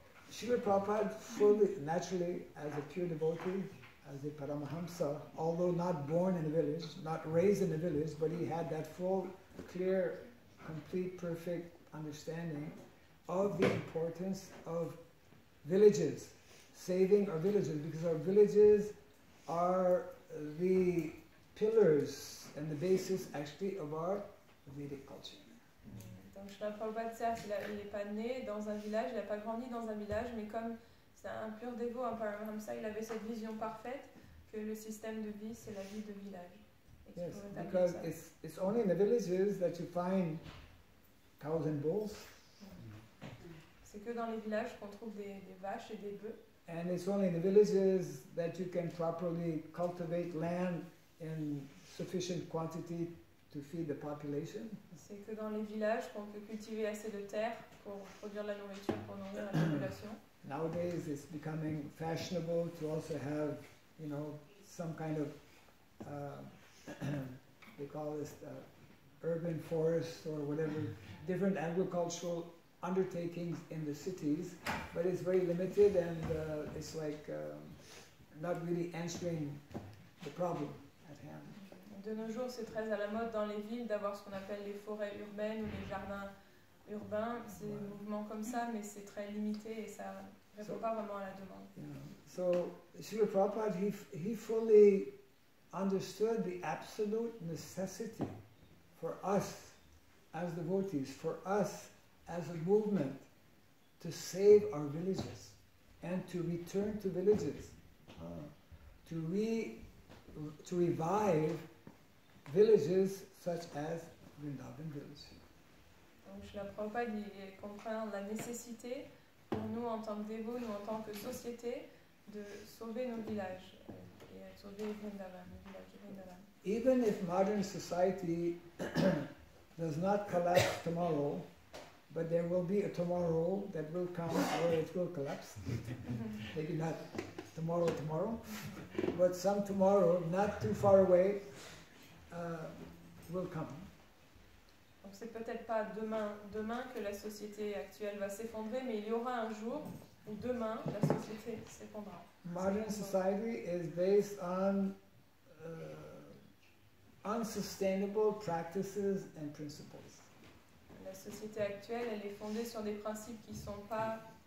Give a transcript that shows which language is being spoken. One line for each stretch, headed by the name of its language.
English: Srila Prabhupada fully, naturally, as a pure devotee, as a Paramahamsa, although not born in a village, not raised in a village, but he had that full, clear, complete, perfect understanding of the importance of villages, saving our villages, because our villages are the pillars and the basis actually of our Vedic culture.
French: Donc Srila Prabhupada, certes, il n'est pas né dans un village, il n'a pas grandi dans un village, mais comme c'est un pur dévot, un Paramahamsa, il avait cette vision parfaite que le système de vie, c'est la vie de village.
English: Yes, because it's only in the villages that you find cows and bulls.
French: C'est que dans les villages qu'on trouve des vaches et des bœufs.
English: And it's only in the villages that you can properly cultivate land in sufficient quantity to feed the population.
French: C'est que dans les villages qu'on peut cultiver assez de terre pour produire la nourriture pour nourrir la population.
English: Nowadays it's becoming fashionable to also have, you know, some kind of, they call this urban forest or whatever, different agricultural undertakings in the cities, but it's very limited and it's like not really answering the problem at hand.
French: De nos jours, c'est très à la mode dans les villes d'avoir ce qu'on appelle les forêts urbaines ou les jardins urbains. C'est des mouvements comme ça, mais c'est très limité et ça ne répond pas vraiment à la demande.
English: Yeah. So, Srila Prabhupada, he fully understood the absolute necessity for us as devotees, for us as a movement, to save our villages and to return to villages, to revive villages such as Vrindavan village.
French: Donc Srila Prabhupada il comprend la nécessité pour nous en tant que dévots, nous en tant que société, de sauver nos villages et sauver Vrindavan, le village de Vrindavan.
English: Even if modern society does not collapse tomorrow, but there will be a tomorrow that will come where it will collapse. Maybe not tomorrow, but some tomorrow, not too far away, will come.
French: Donc c'est peut-être pas demain que la société actuelle va s'effondrer, mais il y aura un jour où demain la société s'effondrera.
English: Modern society is based on unsustainable practices and principles.
French: La société actuelle, elle est fondée sur des principes qui ne sont pas